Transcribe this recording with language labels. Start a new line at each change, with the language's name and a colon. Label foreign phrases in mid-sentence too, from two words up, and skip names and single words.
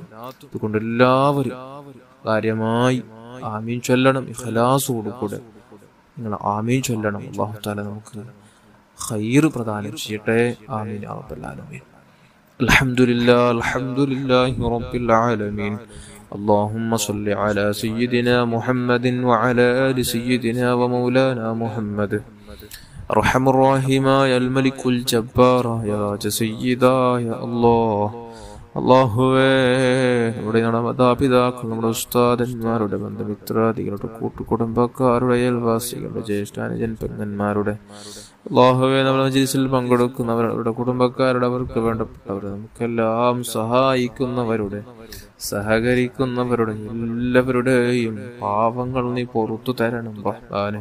Malayalam: അതുകൊണ്ട് എല്ലാവരും കാര്യമായി ആമീൻ ചൊല്ലണം. ഇഖ്ലാസോടുകൂടെ നിങ്ങൾ ആമീൻ ചൊല്ലണം.
Arabic: الله تعالى
Malayalam: നമുക്ക് ഖൈർ പ്രദാനം ചെയ്യട്ടെ.
Arabic: آمين يا رب العالمين الحمد لله رب العالمين. اللهم صل على سيدنا محمد وعلى آل سيدنا ومولانا محمد. أرحم الراحمين يا الملك الجبار يا سيدا يا الله.
Malayalam: അല്ലാഹുവേ നമ്മുടെ മാതാപിതാക്കൾ, നമ്മുടെ ഉസ്താദന്മാരുടെ ബന്ധുമിത്രാദികളുടെ കൂട്ടുകുടുംബക്കാരുടെ അയൽവാസികളുടെ ജ്യേഷ്ഠാനുജൻ പെങ്ങന്മാരുടെ അല്ലാഹുവേ നമ്മുടെ മജ്‌ലിസിൽ പങ്കെടുക്കുന്നവരുടെ കുടുംബക്കാരുടെ അവർക്ക് വേണ്ടപ്പെട്ടവരെ നമുക്കെല്ലാം സഹായിക്കുന്നവരുടെ സഹകരിക്കുന്നവരുടെ എല്ലാവരുടെയും പാപങ്ങൾ നീ പുറത്തു തരണം റഹ്മാനെ.